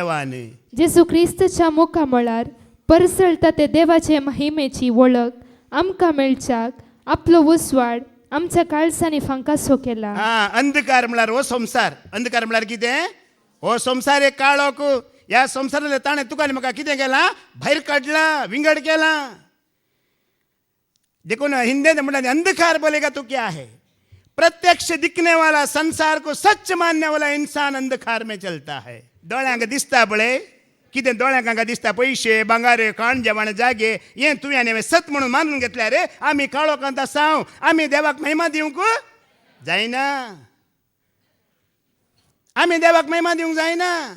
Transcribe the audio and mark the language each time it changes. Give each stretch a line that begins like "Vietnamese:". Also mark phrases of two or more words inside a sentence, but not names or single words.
Konkani: जेजू क्रिस्तच्या मुखा म्हळ्यार परसळता ते देवाचे महिमेची वळख आमकां मेळच्याक आपलो उसवाड आमच्या काळसांनी फांकासो केला. अंधकार म्हळ्यार हो संसार. अंधकार म्हळ्यार कितें? हो संसार एक काळोख. ह्या संसारातले ताणें तुका आनी म्हाका कितें केलां? भायर काडला, विंगड केला. देखून हिंदीत म्हणटा
Hindi: अंधकार बोलेगा तो क्या है, प्रत्यक्ष दिखने वाला संसार को सच मानने वाला इंसान अंधकार में चलता है.
Konkani: दोळ्यांक दिसता पळय कितें, दोळ्यांक हांगा दिसता पयशे, भांगार, खाण जेवण, जागे, हें तुवें आनी सत म्हणून मानून घेतल्या रे. आमी काळोखांत आसाव, आमी देवाक महिमा दिवंक जायना. आमी देवाक महिमा दिवंक जायना.